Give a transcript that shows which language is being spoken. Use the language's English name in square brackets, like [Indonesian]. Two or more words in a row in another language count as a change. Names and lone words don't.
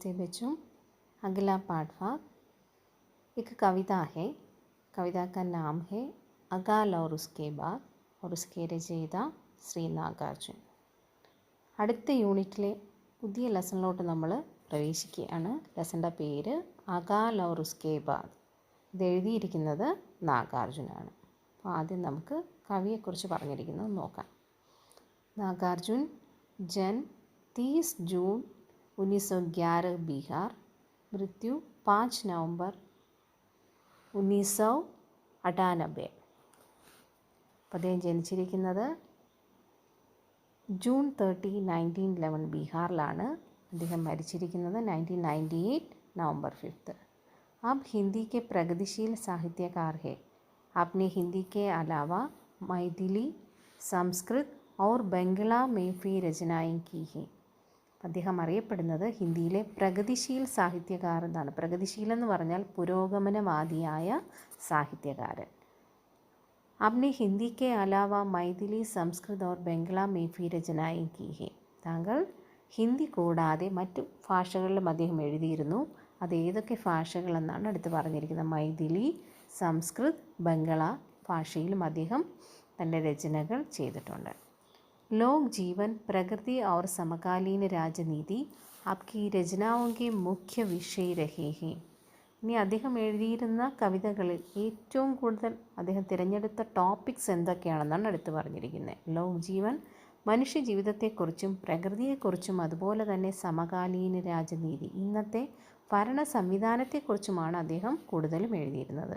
[Hindi] बच्चों, अगला पाठभाग एक कविता है। कविता का नाम है अकाल और उसके बाद और उसके रचयिता श्री नागार्जुन. [Malayalam] അടുത്ത യൂണിറ്റിലെ പുതിയ ലെസണിലോട്ട് നമ്മൾ പ്രവേശിക്കുകയാണ്. ലെസൻ്റെ പേര് അകാൽ और उसके बाद. ഇത് എഴുതിയിരിക്കുന്നത് നാഗാർജുനാണ്. അപ്പോൾ ആദ്യം നമുക്ക് കവിയെക്കുറിച്ച് പറഞ്ഞിരിക്കുന്നത് നോക്കാം. [Hindi] नागार्जुन जन्म 30 जून 1911 बिहार, मृत्यु 5 नवंबर 1998. [Malayalam] അപ്പോൾ അദ്ദേഹം ജനിച്ചിരിക്കുന്നത് ജൂൺ 30, 1911 ബീഹാറിലാണ്. അദ്ദേഹം മരിച്ചിരിക്കുന്നത് 1998 नवंबर 5. [Hindi] अब हिंदी के प्रगतिशील साहित्यकार है. आपने हिंदी के अलावा मैथिली, संस्कृत और बंगला में भी रचनाएं की हैं. [Malayalam] അദ്ദേഹം അറിയപ്പെടുന്നത് ഹിന്ദിയിലെ [Hindi] प्रगतिशील साहित्यकार [Malayalam] എന്നാണ്. പ്രഗതിശീൽ എന്ന് പറഞ്ഞാൽ പുരോഗമനവാദിയായ സാഹിത്യകാരൻ. [Hindi] आपने हिंदी के अलावा मैथिली, संस्कृत और बंगला में भी रचनाएं की हैं. [Malayalam] താങ്കൾ ഹിന്ദി കൂടാതെ മറ്റു ഭാഷകളിലും അദ്ദേഹം എഴുതിയിരുന്നു. അത് ഏതൊക്കെ ഭാഷകളെന്നാണ് അടുത്ത് പറഞ്ഞിരിക്കുന്നത്. മൈഥിലി, സംസ്കൃത്, ബംഗള ഭാഷയിലും അദ്ദേഹം തൻ്റെ രചനകൾ ചെയ്തിട്ടുണ്ട്. [Hindi] लोक जीवन, प्रकृति और समकालीन राजनीति आपकी रचनाओं के मुख्य विषय रहे हैं. [Malayalam] ഇനി അദ്ദേഹം എഴുതിയിരുന്ന കവിതകളിൽ ഏറ്റവും കൂടുതൽ അദ്ദേഹം തിരഞ്ഞെടുത്ത ടോപ്പിക്സ് എന്തൊക്കെയാണെന്നാണ് അടുത്ത് പറഞ്ഞിരിക്കുന്നത്. [Hindi] लोक जीवन [Malayalam] മനുഷ്യ ജീവിതത്തെക്കുറിച്ചും പ്രകൃതിയെക്കുറിച്ചും അതുപോലെ തന്നെ സമകാലീന രാജനീതി ഇന്നത്തെ ഭരണ സംവിധാനത്തെക്കുറിച്ചുമാണ് അദ്ദേഹം കൂടുതലും എഴുതിയിരുന്നത്.